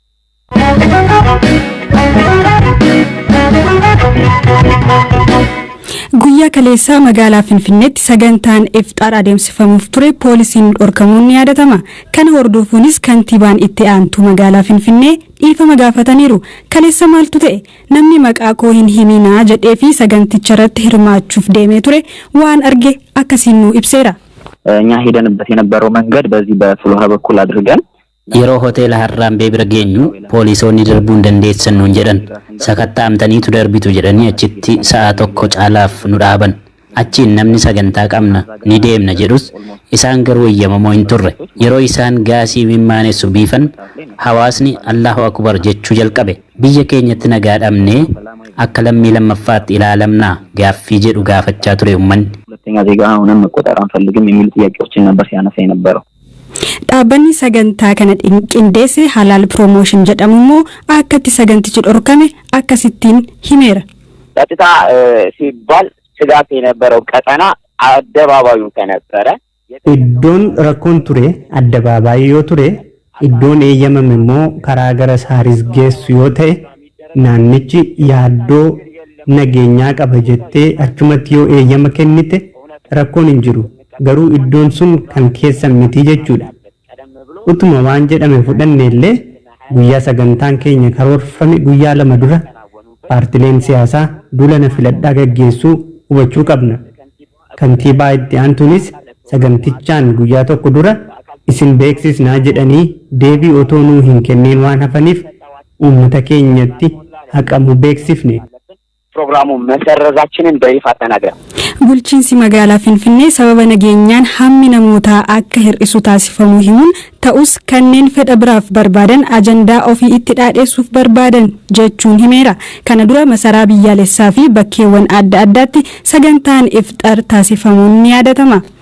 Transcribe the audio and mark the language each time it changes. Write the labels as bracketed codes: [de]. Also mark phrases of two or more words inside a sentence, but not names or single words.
[om] Guyyaa kaleessaa magaalaa Finfinneetti sagantaan ifxaar adeemsifamuuf ture poolisiin dhorkamuun ni yaadatama. Kana hordofuunis kantiibaan itti aantu magaalaa Finfinnee dhiifama gaafataniiru. Kaleessa maaltu ta'e? Namni maqaa koo hin himinaa jedhee fi saganticha irratti hirmaachuuf deemee ture waan arge akkasiin nu ibseera. [am] እኛ ሄደንበት የነበረው መንገድ በዚህ በፍሎሃ በኩል አድርገን [om] yeroo hoteela Harraambee bira geenyu poolisoonni darbuu hin dandeessan nuun jedhan sakattaa'amtaniitu darbitu jedhanii achitti sa'a tokko caalaaf nu dhaaban achiin namni sagantaa qabna ni deemna jedhus isaan garuu eeyyamamoo hin turre. Yeroo isaan gaasii mimmaanessu biifan hawaasni [ar] الله أكبر [om] jechuu jalqabe. Biyya keenyatti nagaa dhabnee akka lammii lammaffaatti ilaalamnaa gaaffii jedhu gaafachaa ture uummanni. [am] ሁለተኛ ዜጋ ሆነን መቆጠር አንፈልግም የሚሉ ጥያቄዎችን ነበር ሲያነሳ የነበረው። [om] Dhaabbanni sagantaa kana qindeesse Halaal Promotion jedhamu immoo akkatti sagantichi dhorkame akkasittiin himeera. [am] ጸጥታ ሲባል ስጋት የነበረው ቀጠና አደባባዩ ከነበረ [om] iddoon rakkoon ture addabaabaayii yoo ture iddoon eeyyamame immoo karaa gara saaris geessu yoo ta'e naannichi yaaddoo nageenyaa qaba jettee achumatti yoo eeyyama kennite rakkoon hin jiru. Garuu iddoon sun kan keessan miti jechuudha. Utuma waan jedhame fudhanne illee guyyaa sagantaan keenya karoorfame guyyaa 2 dura paartileen siyaasaa duula filadhaa gaggeessuu hubachuu qabna. Kantiibaa itti aantuunis sagantichaan guyyaa 1 dura isin beeksisnaa jedhanii deebii otoo nuu hin kenneen waan hafaniif uummata keenyatti haqamu beeksifne. [am] ፕሮግራሙ መሰረዛችንን በይፋ ተናግረን [om] Bulchiinsi magaalaa Finfinnee sababa nageenyaan hammi namootaa akka hir'isu taasifamuu himuun ta'us kanneen fedha biraaf barbaadan ajandaa ofii itti dhaadheessuuf barbaadan jechuun himeera. Kana dura masaraa biyyaalessaa fi bakkeewwan adda addaatti sagantaan ifxaar taasifamuun ni yaadatama.